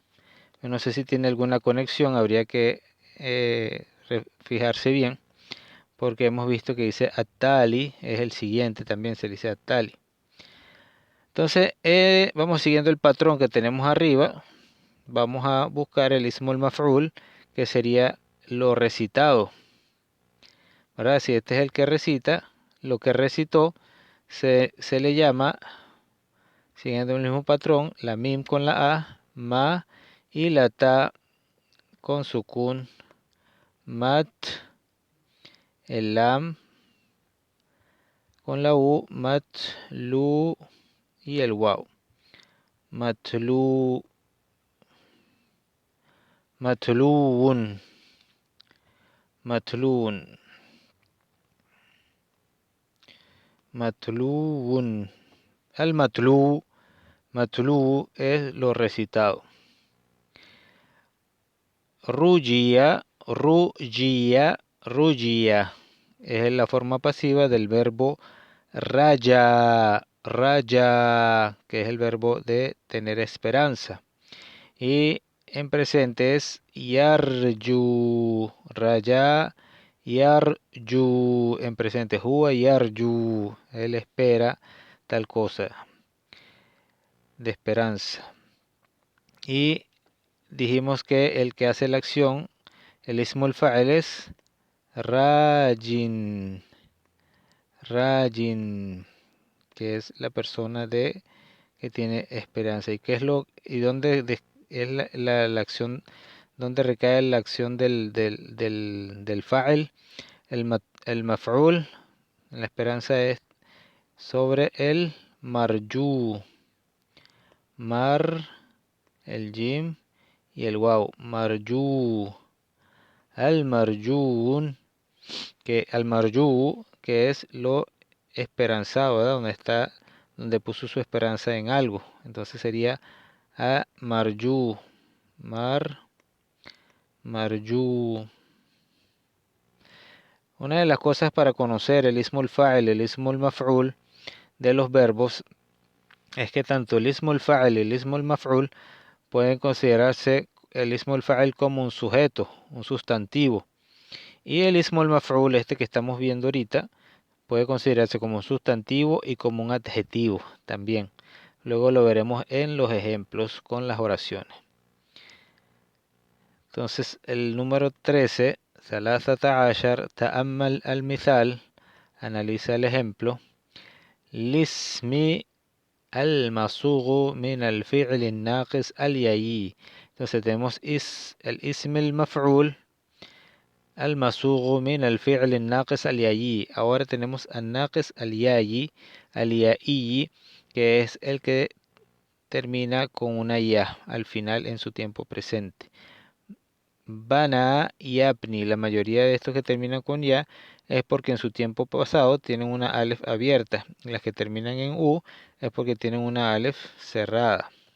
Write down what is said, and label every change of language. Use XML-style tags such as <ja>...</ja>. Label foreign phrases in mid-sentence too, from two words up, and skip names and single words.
<es>Yo no sé si tiene alguna conexión, habría que fijarse bien, porque hemos visto que dice atali, es el siguiente, también se le dice atali. Entonces, vamos siguiendo el patrón que tenemos arriba. Vamos a buscar el</es> <ar>اسم المفعول,</ar> <es>que sería lo recitado. ¿Verdad? Si este es el que recita, lo que recitó se le llama, siguiendo el mismo patrón, la mim con la a, ma, y la ta con sukun, mat, el lam con la u, matlu, y el waw.</es> <ar>متلو، متلوٌّ، متلوٌّ، متلوٌّ. المتلو، متلو</ar> <es>es lo recitado.</es> <ar>رُجِيَ، رُجِيَ، رُجِيَ</ar> <es>es la forma pasiva del verbo</es> <ar>رجا، رجا,</ar> <es>que es el verbo de tener esperanza. Y en presente es yarju,</es> <ar>رجا، يرجو,</ar> <es>en presente,</es> <ar>هو يرجو,</ar> <es>él espera tal cosa, de esperanza. Y dijimos que el que hace la acción, el</es> <ar>اسم الفاعل</ar> <es>es</es> <ar>راجٍ، راجٍ,</ar> <es>que es la persona que tiene esperanza. ¿Y qué es dónde es la acción, dónde recae la acción del fa'il? El maf'ul, la esperanza es sobre el marju, mar, el jim y el waw,</es> <ar>مرجو، المرجوّ، المرجو,</ar> <es>que es lo esperanzado, ¿verdad? Donde puso su esperanza en algo. Entonces sería</es> <ar>المرجو، مرجو.</ar> <es>Una de las cosas para conocer el</es> <ar>اسم الفاعل,</ar> <es>el</es> <ar>اسم المفعول</ar> <es>de los verbos es que tanto el</es> <ar>اسم الفاعل</ar> <es>y el</es> <ar>اسم المفعول</ar> <es>pueden considerarse el</es> <ar>اسم الفاعل</ar> <es>como un sujeto, un sustantivo. Y el</es> <ar>اسم المفعول,</ar> <es>este que estamos viendo ahorita, puede considerarse como un sustantivo y como un adjetivo también. Luego lo veremos en los ejemplos con las oraciones. Entonces, el número 13,</es> <ar>ثلاثة عشر, تأمل المثال,</ar> <es>analiza el ejemplo.</es> <ar>الاسم المصوغ من الفعل الناقص الياي.</ar> <es>Entonces tenemos el ism</es> <ar>المفعول المصوغ من الفعل الناقص الياي.</ar> <es>Ahora tenemos</es> <ar>الناقص الياي, اليائي,</ar> <es>que es el que termina con una ya al final en su tiempo presente. Bana y apni, la mayoría de estos que terminan con ya es porque en su tiempo pasado tienen una alef abierta. Las que terminan en u es porque tienen una alef cerrada.</es>